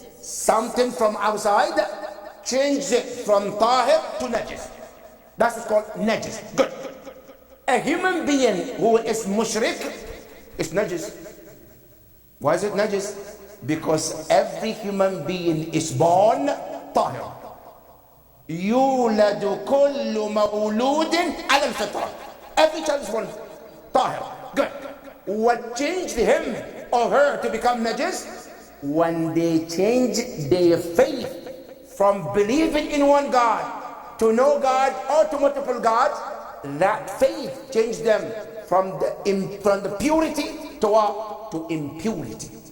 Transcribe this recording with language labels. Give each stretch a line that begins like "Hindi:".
English: Something from outside changes it from tahir to najis. That's what's called najis. Good. A human being who is mushrik is najis. Why is it najis? Because every human being is born tahir.
Arabic: يولد كل مولود على الفطرة.
English: Every child is born tahir. Good. What changed him or her to become najis? When they change their faith from believing in one God to no God or to multiple gods, that faith changed them from the purity to what? To impurity.